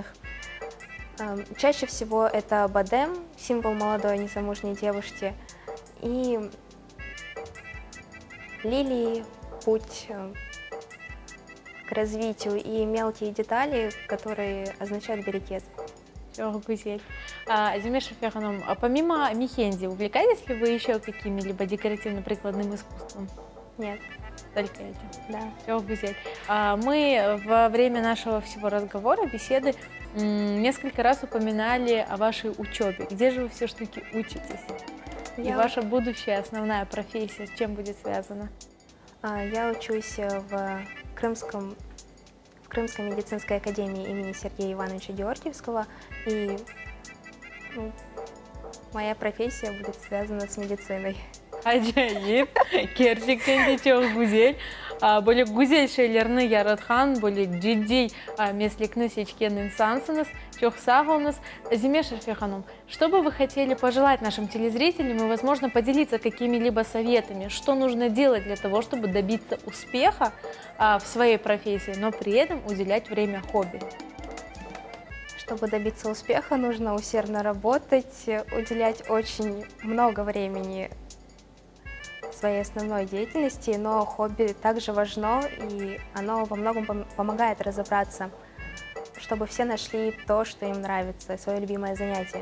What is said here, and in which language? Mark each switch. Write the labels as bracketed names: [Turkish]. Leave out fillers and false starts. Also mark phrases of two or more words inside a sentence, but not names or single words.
[Russian] Чаще всего это бадем, символ молодой незамужней девушки, и лилии, путь к развитию, и мелкие детали, которые означают берекет. [Crimean Tatar] Çok güzel. [Russian] Азимеш Шафиаханым, помимо мехенди, увлекаетесь ли вы еще какими-либо декоративно-прикладным искусством? Нет, Только этим. да. [Crimean Tatar] Çok güzel. [Russian] Мы во время нашего всего разговора, беседы, несколько раз упоминали о вашей учебе. Где же вы все-таки учитесь? И Я- ваша будущая основная профессия с чем будет связана? Я учусь в Крымской медицинской академии имени Сергея Ивановича Георгиевского, и ну, моя профессия будет связана с медициной. [Crimean Tatar] Acayip. Gerçekten de çok güzel. Böyle güzel şeylerini yaratkan, böyle ciddi meslekni seçken insansınız. Çok sağ olunuz. [Russian] Азимеш Шафиаханым, что бы вы хотели пожелать нашим телезрителям и, возможно, поделиться какими-либо советами, что нужно делать для того, чтобы добиться успеха в своей профессии, но при этом уделять время хобби? Чтобы добиться успеха, нужно усердно работать, уделять очень много времени своей основной деятельности, но хобби также важно, и оно во многом помогает разобраться, чтобы все нашли то, что им нравится, свое любимое занятие.